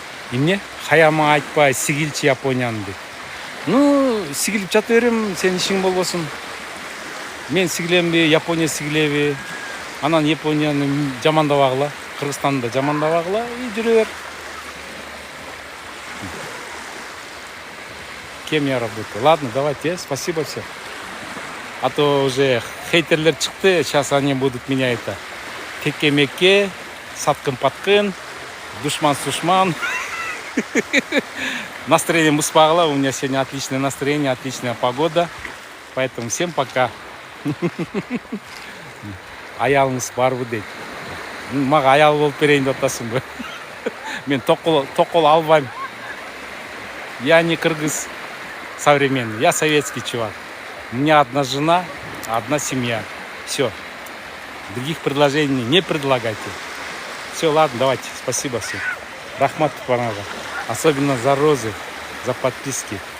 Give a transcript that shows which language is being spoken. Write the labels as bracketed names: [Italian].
[Kyrgyz] Эмне? Хаяма айтпай, сигилчи Японияны деп. Ну, сигилип жата берем, сен ишиң болбосун. Мен сигиленби, Япония сигилеби. Анан Японияны жамандабагыла, Кыргызстанды жамандабагыла [Russian] и жүрө бер. Кем я работаю? Ладно, давайте, спасибо всем. А то уже [Kyrgyz] хейтерлер чыкты, [Russian] сейчас они будут меня это теке-меке, саткын-паткын, душман-сушман. Настроение муспагла, у меня сегодня отличное настроение, отличная погода. Поэтому всем пока. [Kyrgyz] Аялыңыз барбы дейт. Мага аял болуп берейин деп атасың. Мен токол албайм. [Russian] Я не кыргыз современный, я советский чувак. У меня одна жена, одна семья. Все. Других предложений не предлагайте. Все, ладно, давайте. Спасибо всем. [Kyrgyz] Рахмат Тупанага. [Russian] Особенно за розы, за подписки.